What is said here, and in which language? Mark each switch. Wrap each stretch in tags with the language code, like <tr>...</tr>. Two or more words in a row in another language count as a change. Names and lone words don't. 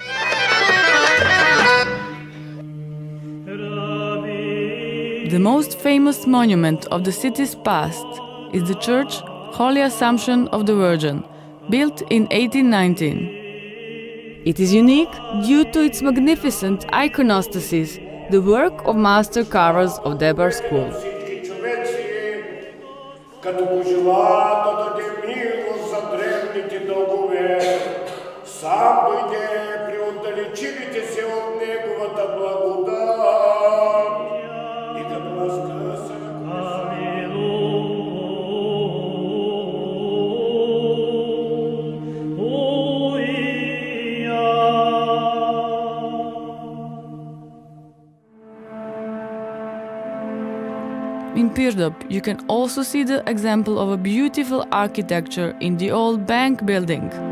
<en>The most famous monument of the city's past is the church Holy Assumption of the Virgin, built in 1819. It is unique due to its magnificent iconostasis, the work of master carvers of Debar school.</en> <bg>Като пожела да даде милост за древните дългове, сам дойде при отдалечилите се от неговата благодат и да разкъса</bg> <en>In Pirdop, you can also see the example of a beautiful architecture in the old bank building.</en>